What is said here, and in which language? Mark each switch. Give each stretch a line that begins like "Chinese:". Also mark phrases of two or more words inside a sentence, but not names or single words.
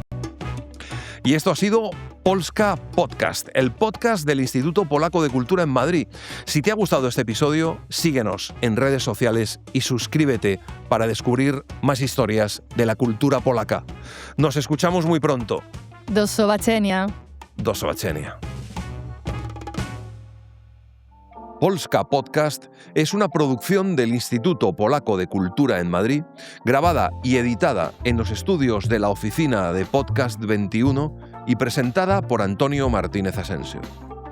Spanish: Y esto ha sido Polska Podcast, el podcast del Instituto Polaco de Cultura en Madrid. Si te ha gustado este episodio, síguenos en redes sociales y suscríbete para descubrir más historias de la cultura polaca. Nos escuchamos muy pronto.
Polish: Do zobaczenia. Do zobaczenia.
Spanish: Polska Podcast es una producción del Instituto Polaco de Cultura en Madrid, grabada y editada en los estudios de la oficina de Podcast 21 y presentada por Antonio Martínez Asensio.